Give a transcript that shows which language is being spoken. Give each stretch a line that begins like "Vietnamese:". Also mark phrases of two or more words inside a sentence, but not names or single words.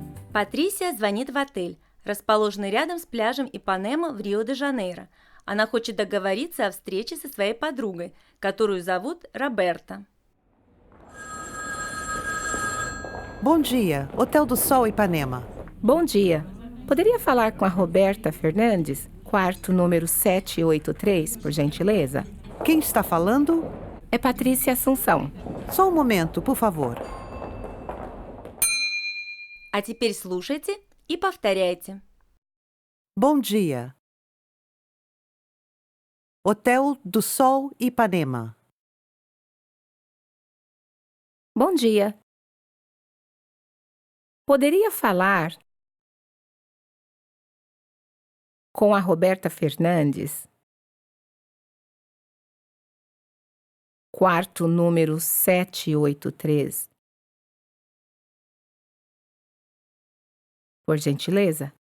Russian: Патрисия звонит в отель, расположенный рядом с пляжем Ипанема в Рио-де-Жанейро. Она хочет договориться о встрече со своей подругой, которую зовут Роберта.
Portuguese: Bom dia, Hotel do Sol Ipanema. Bom dia. Poderia falar com a Roberta Fernandes, quarto número 783, por gentileza? Quem está falando? É Patrícia Assunção. Só um momento, por favor.
Russian: А теперь слушайте и повторяйте.
Portuguese: Bom dia. Hotel do Sol Ipanema. Bom dia. Poderia falar com a Roberta Fernandes, quarto número 783, por gentileza?